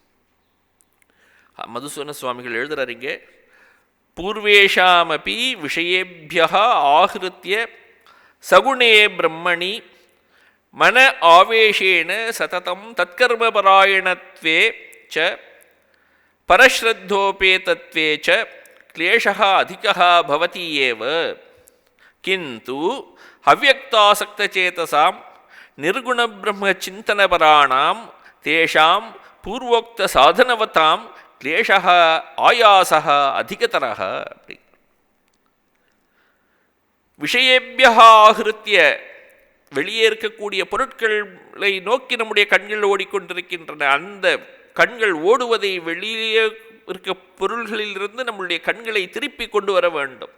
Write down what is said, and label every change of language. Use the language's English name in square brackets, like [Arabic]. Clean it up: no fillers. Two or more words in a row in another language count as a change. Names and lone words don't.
[Tamil] மதுசூதன சுவாமிகள் எழுதுறாருங்க, [Sanskrit] पूर्वेषामपि विषयेभ्य आहृत्य सगुणे ब्रह्मणि मन आवेशेन सततं तत्कर्मपरायणत्वे च परश्रद्धोपेतत्वे च क्लेशः अधिकः भवति एव, किन्तु अव्यक्तासक्तचेतसां निर्गुणब्रह्मचिन्तनपराणां तेषां पूर्वोक्तसाधनवतां क्लेशः आयासः अधिकतरः. विषयेभ्यः आहृत्य [Tamil] வெளியே இருக்கக்கூடிய பொருட்களை நோக்கி நம்முடைய கண்கள் ஓடிக்கொண்டிருக்கின்றன. அந்த கண்கள் ஓடுவதை வெளியே இருக்க பொருள்களிலிருந்து நம்முடைய கண்களை திருப்பி கொண்டு வர வேண்டும்.